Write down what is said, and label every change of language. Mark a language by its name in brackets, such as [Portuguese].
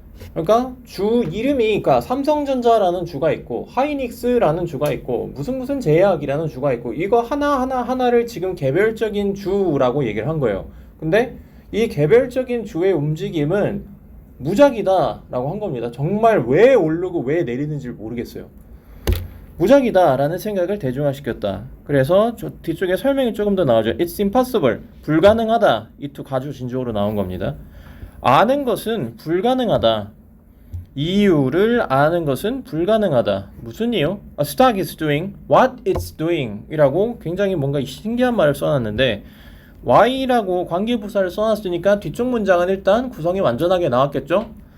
[Korean] 그러니까 주 이름이 그러니까 삼성전자라는 주가 있고 하이닉스라는 주가 있고 무슨 제약이라는 주가 있고 이거 하나를 지금 개별적인 주라고 얘기를 한 거예요. 근데 이 개별적인 주의 움직임은 무작위다 라고 한 겁니다. 정말 왜 오르고 왜 내리는지 모르겠어요. 무작위다 라는 생각을 대중화시켰다. 그래서 뒤쪽에 설명이 조금 더 나오죠. [English] It's impossible, [Korean] 불가능하다. 이 두 가주진주어로 나온 겁니다. 아는 것은 불가능하다. 이유를 아는 것은 불가능하다. 무슨 이유? [English] A stock is doing what it's doing [Korean] 이라고 굉장히 뭔가 신기한 말을 써놨는데 Y라고 관계부사를 써놨으니까 뒤쪽 문장은 일단 구성이 완전하게 나왔겠죠?